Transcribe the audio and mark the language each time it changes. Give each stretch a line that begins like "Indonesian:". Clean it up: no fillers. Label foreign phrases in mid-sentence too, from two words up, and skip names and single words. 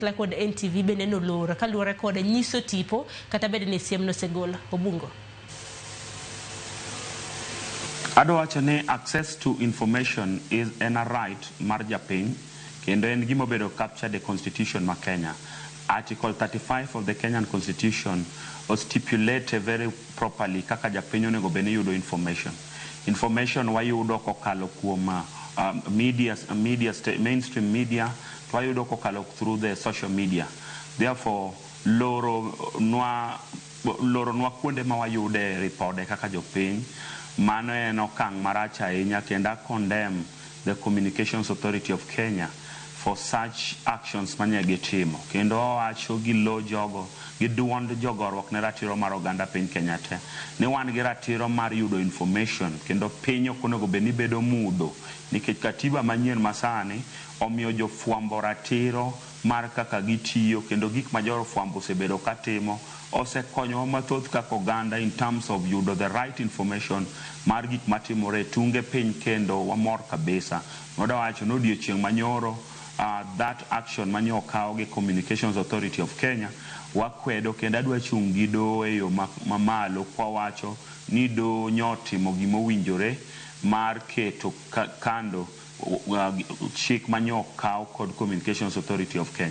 Luo (Kenya and Tanzania): kod NTV bende nolora kaluwore kod nyiso tipo kata bed ni siem nosegola. Obungo. Adwacho ni
English: access to information is a right
Luo (Kenya and Tanzania): mar japiny kendo en gima obedo
English: captured the constitution
Luo (Kenya and Tanzania): ma Kenya.
English: Article 35 of the Kenyan constitution stipulate very properly
Luo (Kenya and Tanzania): kaka japiny onego bed ni yudo
English: information.
Luo (Kenya and Tanzania): Information wayudo kokalo kuom
English: mainstream media,
Luo (Kenya and Tanzania): wayudo kokalo
English: through the social media.
Luo (Kenya and Tanzania): Therefore, loro nwa kuonde ma wayude ripode kaka jopiny, mano en okang' marach ahinya kendo
English: condemn the Communications Authority of Kenya for such actions
Luo (Kenya and Tanzania): manye gitimo. Kendo wacho gi lo jogo, gi duond jogorwok ne ratiro mar oganda piny Kenya te. Ni wan gi ratiro mar yudo information kendo piny ok onego bed ni bedo mudho. Nikech katiba manyien masani omiyo jofwambo ratiro mar kaka gitiyo kendo gik ma jofwambo osebedo katimo osekonyowa mathoth kaka oganda
English: in terms of
Luo (Kenya and Tanzania): yudo
English: the right information
Luo (Kenya and Tanzania): mar gik matimore tunge piny kendo wamor kabisa. Nodawacho no odiochieng' manyoro
English: that action
Luo (Kenya and Tanzania): manye okaw gi Communications Authority of Kenya wakwedo kendo adwa chung' gi doho e yo mamalo kwawacho ni doho nyotimo gima owinjore mar keto kando chik manye okaw kod Communications Authority of Kenya.